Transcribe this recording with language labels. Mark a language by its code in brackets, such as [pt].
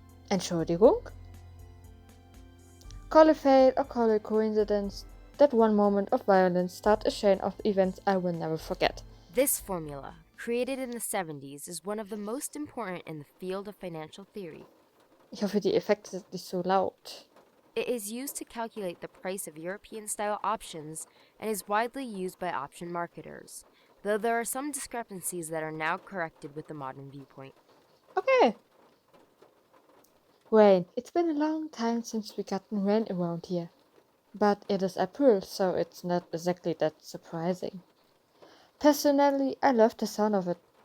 [de] Entschuldigung? [en] Call it fate or call it coincidence. That one moment of violence started a chain of events I will never forget. This formula, created in the 70s, is one of the most important in the field of financial theory. [de] Ich hoffe, die Effekte sind nicht so laut. [en] It is used to calculate the price of European-style options and is widely used by option marketers, though there are some discrepancies that are now corrected with the modern viewpoint. Okay. Rain. It's been a long time since we gotten rain around here. But it is April, so it's not exactly that surprising. Personally, I love the sound of it.